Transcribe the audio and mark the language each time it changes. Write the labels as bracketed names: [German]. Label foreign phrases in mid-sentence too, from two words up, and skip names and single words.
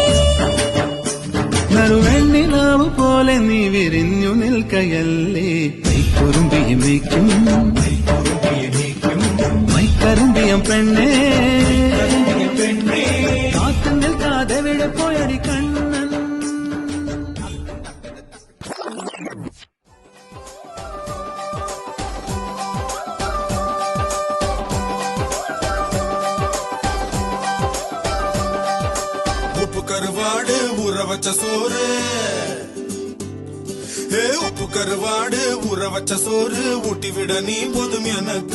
[Malayalam] നറുവെണ്ണിലാവ് പോലെ നീ വിരിഞ്ഞു നിൽക്കയല്ലേ. മൈക്കുറുമ്പിയെ മേയ്ക്കും മൈക്കറുമ്പിയം പെണ്ണേ കാത്തു നിൽക്കാതെ എവിടെ പോയടി കണ്ണൻ. [Tamil] உப்பு கருவாடு ஊற வச்ச சோறு உப்பு கருவாடு ஊற வச்ச சோறு ஊட்டி விட நீ போதும் எனக்கு.